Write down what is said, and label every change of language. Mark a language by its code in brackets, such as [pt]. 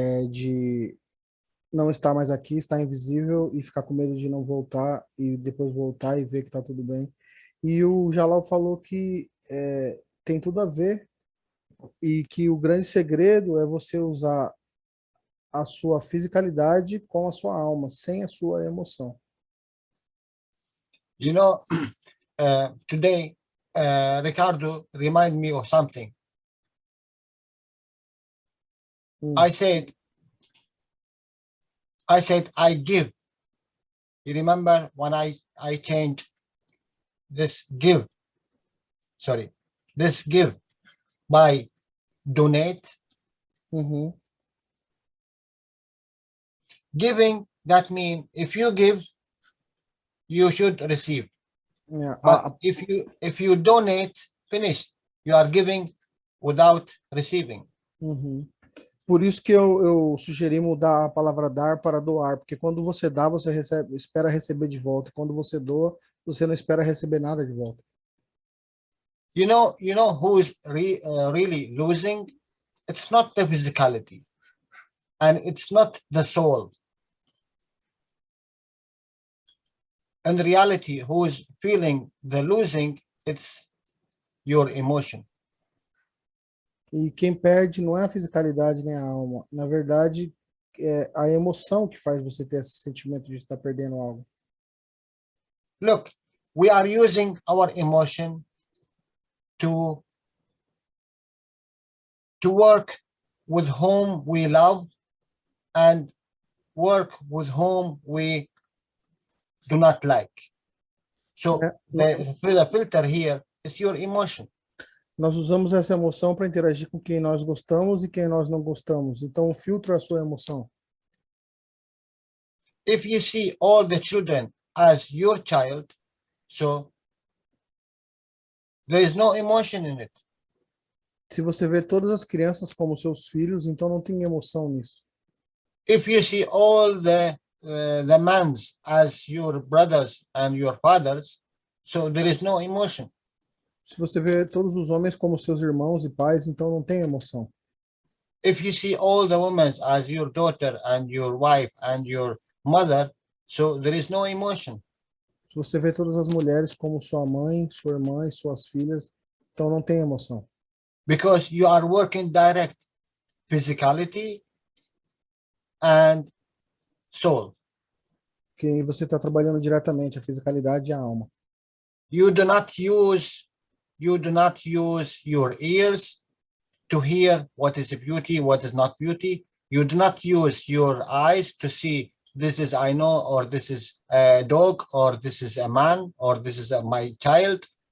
[pt] De não estar mais aqui, estar invisível e ficar com medo de não voltar e depois voltar e ver que está tudo bem. E o Jalal falou que tem tudo a ver e que o grande segredo é você usar a sua fisicalidade com a sua alma, sem a sua emoção. [en] You know, today, Ricardo remind me of something. I said, I give. You remember when I changed this give by donate. Uhum. Giving, that means if you give, you should receive. [pt] É, [en] But if you donate, finish. You are giving without receiving. Uhum. [pt] Por isso que eu sugeri mudar a palavra dar para doar, porque quando você dá, você espera receber de volta. Quando você doa, você não espera receber nada de volta. [en] You know who is really losing? It's not the physicality, and it's not the soul. In reality, who is feeling the losing, it's your emotion. [pt] E quem perde não é a fisicalidade nem a alma. Na verdade, é a emoção que faz você ter esse sentimento de estar perdendo algo. [en] Look, we are using our emotion to work with whom we love and work with whom we do not like. So the filter here is your emotion. [pt] Nós usamos essa emoção para interagir com quem nós gostamos e quem nós não gostamos. Então, o filtro é a sua emoção. [en] If you see all the children as your child, so there is no emotion in it. [pt] Se você vê todas as crianças como seus filhos, então não tem emoção nisso. [en] If you see all the mans as your brothers and your fathers, so there is no emotion. [pt] Se você vê todos os homens como seus irmãos e pais, então não tem emoção. [en] If you see all the women as your daughter and your wife and your mother, so there is no emotion. [pt] Se você vê todas as mulheres como sua mãe, sua irmã e suas filhas, então não tem emoção. [en] Because you are working direct physicality and soul. [pt] Porque você está trabalhando diretamente a fisicalidade e a alma. [en] You do not use your ears to hear what is beauty, what is not beauty. You do not use your eyes to see this is I know, or this is a dog, or this is a man, or this is my child.